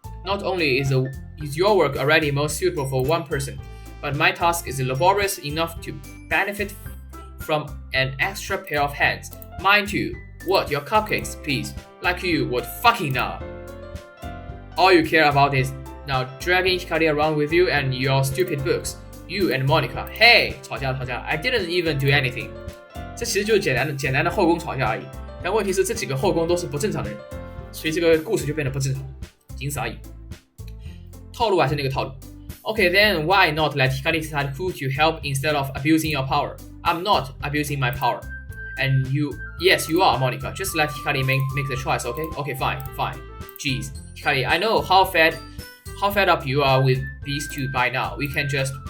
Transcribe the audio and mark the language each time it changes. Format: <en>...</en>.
<en>Not only is your work already most suitable for one person, but my task is laborious enough to benefit from an extra pair of hands. Mine too. What, your cupcakes, please? Like you would fucking know. All you care about is now dragging Hikari around with you and your stupid books. You and Monica. Hey,</en> <zh>吵架。</zh> <en>I didn't even do anything.</en> <zh>这其实就是简单的后宫吵架而已。但问题是这几个后宫都是不正常的人，所以这个故事就变得不正常，仅此而已。套路还是那个套路。</zh> <en>Okay, then why not let Hikari decide who to help instead of abusing your power? I'm not abusing my power. And yes, you are, Monica. Just let Hikari make the choice, okay? Okay, fine. Jeez, Hikari, I know how fed up you are with these two by now. We can just...</en>